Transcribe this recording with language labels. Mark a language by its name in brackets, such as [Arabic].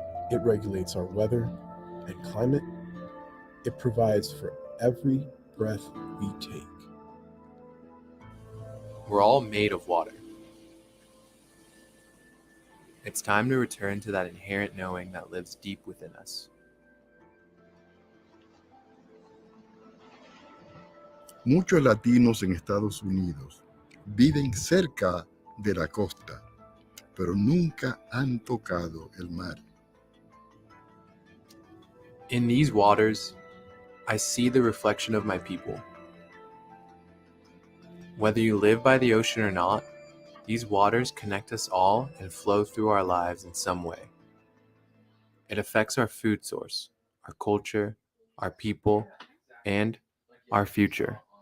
[English] It regulates our weather and climate. It provides for every breath we take. We're all made of water. It's time to return to that inherent knowing that lives deep within us. [Spanish] Muchos latinos en Estados Unidos viven cerca de la costa, pero nunca han tocado el mar. [English] In these waters, I see the reflection of my people. Whether you live by the ocean or not, these waters connect us all and flow through our lives in some way. It affects our food source, our culture, our people, and our future.